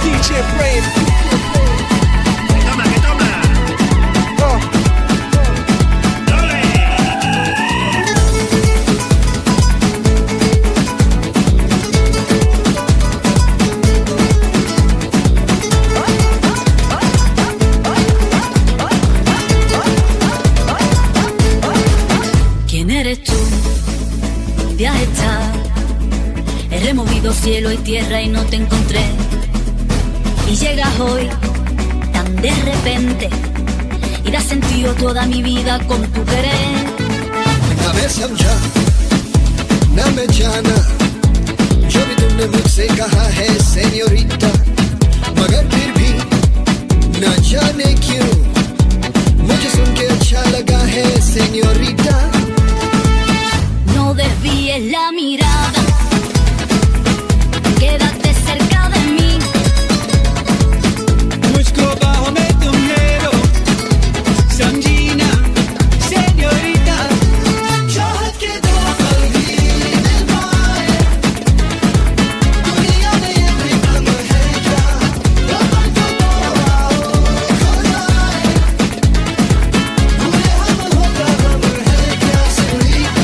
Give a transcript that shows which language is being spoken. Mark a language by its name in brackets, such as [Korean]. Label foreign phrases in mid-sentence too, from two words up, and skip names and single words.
[Spanish] Cielo y tierra y no te encontré. Y llegas hoy tan de repente y das sentido toda mi vida con tu querer. [Hindi] हमें समझा ना मैं जाना जो भी तुमने मुझसे कहा है सेन्योरिटा, मगर फिर भी ना जाने क्यों मुझे सुन के अच्छा लगा है सेन्योरिटा. [Spanish] No desvíes la mirada, quédate cerca de mí. [Hindi] मुझको बाहों में तुम ले लो, समझीना सेन्योरिटा. चाहत के दो पल भी निभाए, दुनिया में ये भी कम है क्या, दो पल को तो आओ खो जाए, भूले हम होगा गम है क्या सेन्योरिटा.